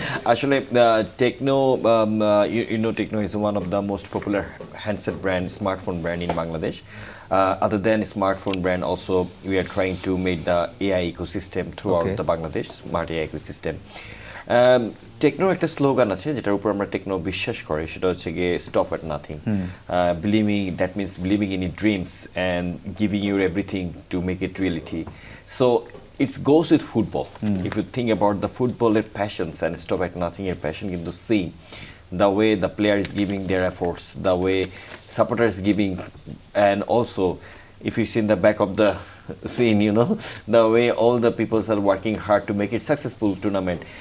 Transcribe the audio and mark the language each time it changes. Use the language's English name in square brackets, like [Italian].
[English] Actually, Tecno, Tecno is one of the most popular handset brand, smartphone brand in Bangladesh. Other than smartphone brand, also we are trying to make the AI ecosystem throughout the Bangladesh, smart AI ecosystem. [Bangla] টেকনোর একটা slogan আছে যেটার উপর আমরা techno বিশ্বাস করি, সেটা হচ্ছে গিয়ে [English] Stop at nothing, that means believing in your dreams and giving your everything to make it reality. So it's goes with football. If you think about the ফুটবলের passions and stop at nothing এর passion [Bangla] কিন্তু same, [English] the way the player is giving their efforts, the way supporters giving, and also if you see in the back of the scene, the way all the people are working hard to make it successful tournament.